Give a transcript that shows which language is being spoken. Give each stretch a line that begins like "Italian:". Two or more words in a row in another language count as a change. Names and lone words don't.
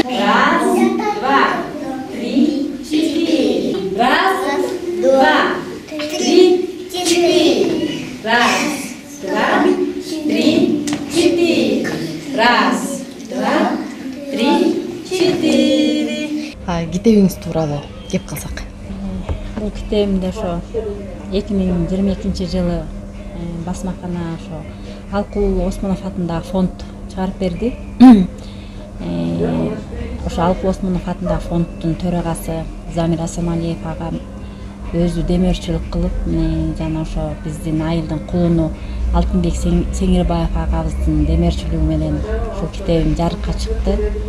Russian: Раз, два, три, четыре. Раз, два, три, четыре. Раз, два, три, четыре. Раз, два, три, четыре.
Kyrgyz: Китебиңиз тууралуу кеп калсак. Бул китебимде ошо 2022 жылы басмакана ошо Алкул Осмонов атындагы фонд чыгарып берди. Ошо Алкул Осмонов атындагы фонддун төрагасы Замир Асамалиев агам өзү демөөрчүлүк кылып, жана ошо биздин айылдын кулуну Алтынбек Сеңирбаев агабыздын демөөрчүлүгү менен ушул китебим жарыкка чыкты.